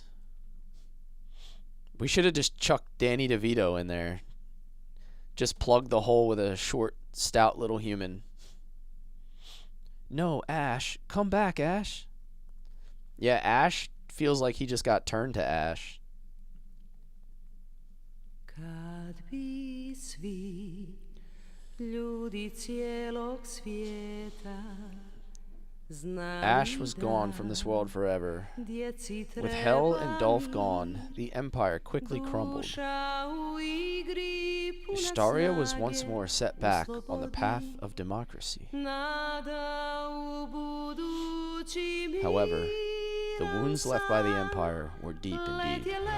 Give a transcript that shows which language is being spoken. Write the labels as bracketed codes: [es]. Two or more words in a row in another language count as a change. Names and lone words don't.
[en] We should have just chucked Danny DeVito in there. Just plugged the hole with a short, stout little human. No, Ash. Come back, Ash. Yeah, Ash feels like he just got turned to ash. [hr] Kad bi svi ljudi cijelog svijeta znali [en] Ash was gone from this world forever. With Hell and Dolph gone, the Empire quickly crumbled. Ustaria was once more set back on the path of democracy. However, the wounds left by the Empire were deep indeed.